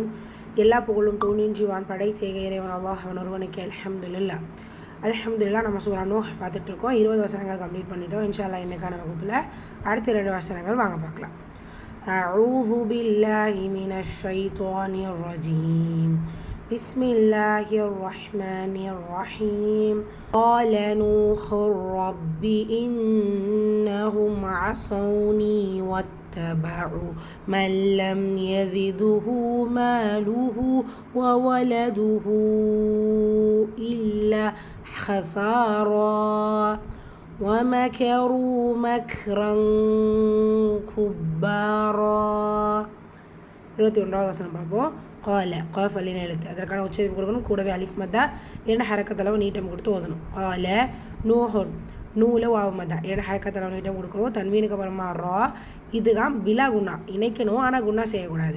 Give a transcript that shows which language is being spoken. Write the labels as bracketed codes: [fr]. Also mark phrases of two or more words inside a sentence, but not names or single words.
[ta] எல்லா புகழும் தூணின்றிவான் படைத்தேக இறைவன் அல்லாஹ் அவன் ஒருவனுக்கு அல்ஹம்துலில்லாஹ். நம்ம சூரா நூஹ் பார்த்துட்ருக்கோம். 20 வசனங்கள் கம்ப்ளீட் பண்ணிட்டோம். [ar] إن شاء الله [ta] இன்னைக்கான வகுப்பில் அடுத்த 2 வசனங்கள் வாங்க பார்க்கலாம். [ar] أعوذ بالله من الشيطان الرجيم. بسم الله الرحمن الرحيم. قال نوح رب إنهم عصوني واتبعوا من لم يزده ماله وولده إلا خسارا ومكروا مكرا كبارا. [ta] 21வது வசனம் பார்ப்போம். கால காஃப் அல்லின எழுத்து, அதற்கான உச்சரிப்பு கொடுக்கணும். கூடவே அலிஃப் மத்தா 2 ஹரக்கத்தளவு நீட்டம் கொடுத்து ஓதணும். [ar] قال نوح, [ta] நூல வாவ் மத்தா 2 ஹரக்கத்தளவு நீட்டம் கொடுக்கணும். தன்வீனுக்கு அப்புறமா ரா, இதுதான் [ar] بلا غنة, [ta] இணைக்கணும் ஆனால் குன்னா செய்யக்கூடாது.